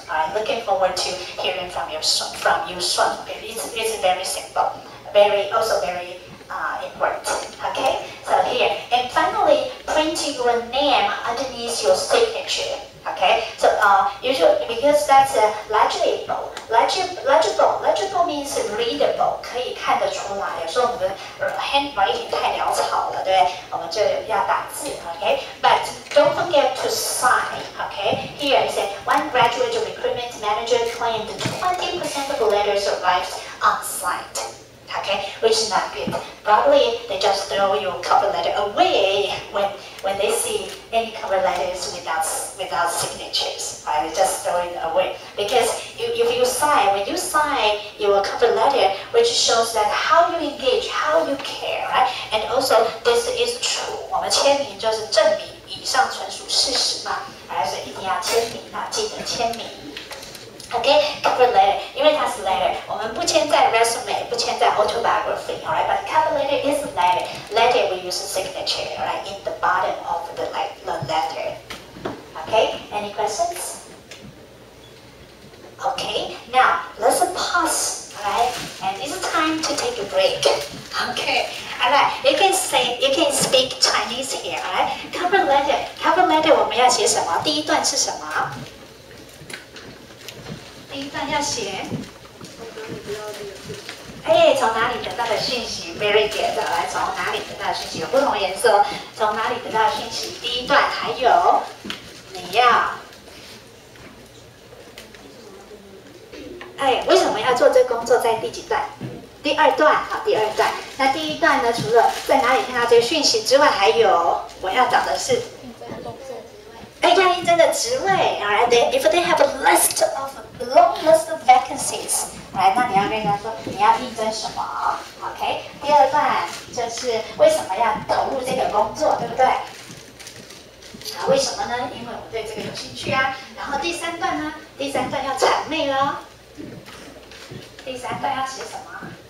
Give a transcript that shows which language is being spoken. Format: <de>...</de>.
<en>Alright, looking forward to hearing from you soon. Okay, it's very simple, very important. Okay, so here, and finally, print your name underneath your signature. Okay, so usually, because that's legible. Legible means readable，</en> <zh>可以看得出来。有时候我们的 handwriting 太潦草了，对不对？我们就要打字。</zh> <en>Okay, but don't forget to sign. Okay, here it said one graduate recruitment manager claimed 20% of letters arrived unsigned. Okay, which is not good. Probably they just throw your cover letter away when they see any cover letters without signatures. Right, they just throw it away, because if you sign, when you sign your cover letter, which shows that how you engage, how you care, right? And also this is true.</en> <zh>我们签名就是证明以上纯属事实嘛，还是一定要签名啊，记得签名。 Okay, cover letter, 因为它是 letter， 我们不签在 resume， 不签在 autobiography, alright?</zh> <en>But cover letter is a letter. Letter we use a signature, alright, in the bottom of the letter. Okay, any questions? Okay, now let's pause, alright? And it's time to take a break. Okay, alright. You can speak Chinese here, alright?</en> <zh>Cover letter 我们要写什么？第一段是什么？第一段要写，从哪里得到的讯息 ？</zh> <en>Very good，</en> <zh>来，从哪里得到的讯息？有不同颜色，从哪里得到的讯息？第一段还有，你要，为什么要做这工作？在第几段？第二段，好，第二段。那第一段呢？除了在哪里看到这个讯息之外，还有我要找的是。要应征的职位 ，alright?</zh> <en>If they have a long list of vacancies， alright?</en> <zh>那你要跟人家说你要应征什么 ，OK？ 第二段就是为什么要投入这个工作，对不对？为什么呢？因为我对这个有兴趣啊。然后第三段呢？第三段要谄媚了。第三段要写什么？</zh>